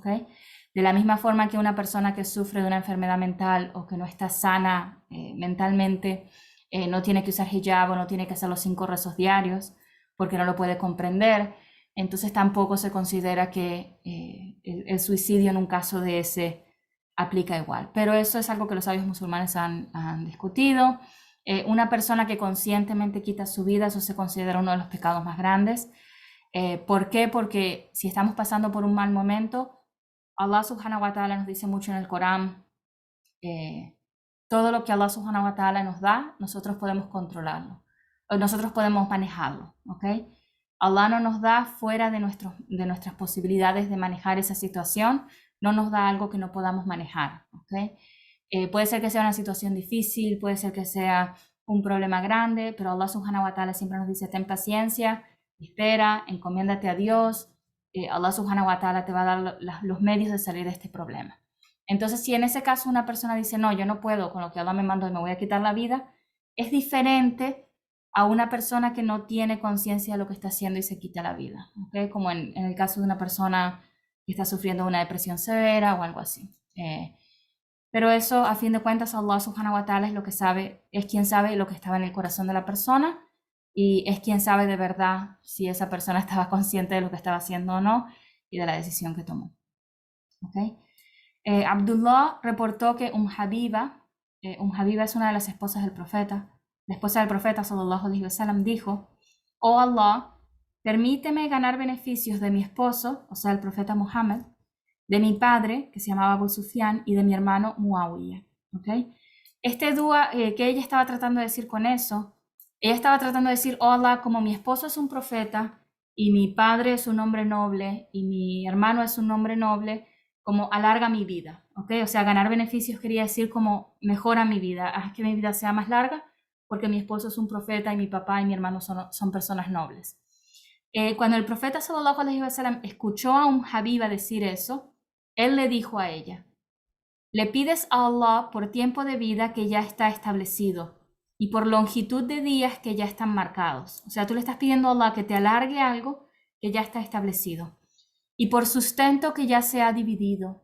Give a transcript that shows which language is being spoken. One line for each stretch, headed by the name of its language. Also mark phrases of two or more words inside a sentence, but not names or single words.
Spanish: De la misma forma que una persona que sufre de una enfermedad mental o que no está sana mentalmente, no tiene que usar hijab o no tiene que hacer los 5 rezos diarios porque no lo puede comprender, entonces tampoco se considera que el suicidio en un caso de ese aplica igual. Pero eso es algo que los sabios musulmanes han discutido. Una persona que conscientemente quita su vida, eso se considera uno de los pecados más grandes. ¿Por qué? Porque si estamos pasando por un mal momento,
Arabic: الله سبحانه وتعالى
Spanish: nos dice mucho en el Corán, todo lo que
Arabic: الله سبحانه وتعالى
Spanish: nos da, nosotros podemos controlarlo, o nosotros podemos manejarlo, ¿ok? Allah no nos da fuera de nuestras posibilidades de manejar esa situación, no nos da algo que no podamos manejar, ¿ok? Puede ser que sea una situación difícil, puede ser que sea un problema grande, pero
Arabic: الله سبحانه وتعالى
Spanish: siempre nos dice, ten paciencia, espera, encomiéndate a Dios,
Arabic: الله سبحانه وتعالى
Spanish: te va a dar los medios de salir de este problema. Entonces, si en ese caso una persona dice, no, yo no puedo con lo que Allah me mandó y me voy a quitar la vida, es diferente a una persona que no tiene conciencia de lo que está haciendo y se quita la vida, ¿okay? Como en el caso de una persona que está sufriendo una depresión severa o algo así. Pero eso, a fin de cuentas,
Arabic: الله سبحانه وتعالى
Spanish: es lo que sabe, es quien sabe lo que estaba en el corazón de la persona y es quien sabe de verdad si esa persona estaba consciente de lo que estaba haciendo o no y de la decisión que tomó. ¿Okay? Abdullah reportó que Habiba es una de las esposas del profeta, la esposa del profeta
Arabic: صلى الله عليه وسلم
Spanish: dijo, oh Allah, permíteme ganar beneficios de mi esposo, o sea el profeta Muhammad, de mi padre, que se llamaba Abu Sufyan, y de mi hermano Muawiyah. ¿Okay? Este dúa que ella estaba tratando de decir con eso, ella estaba tratando de decir, oh Allah, como mi esposo es un profeta, y mi padre es un hombre noble, y mi hermano es un hombre noble, como alarga mi vida, ¿ok? O sea, ganar beneficios quería decir como mejora mi vida, haz que mi vida sea más larga, porque mi esposo es un profeta y mi papá y mi hermano son personas nobles. Cuando el profeta
Arabic: صلى الله عليه وسلم
Spanish: escuchó a Habiba decir eso, él le dijo a ella, le pides a Allah por tiempo de vida que ya está establecido y por longitud de días que ya están marcados. O sea, tú le estás pidiendo a Allah que te alargue algo que ya está establecido y por sustento que ya se ha dividido.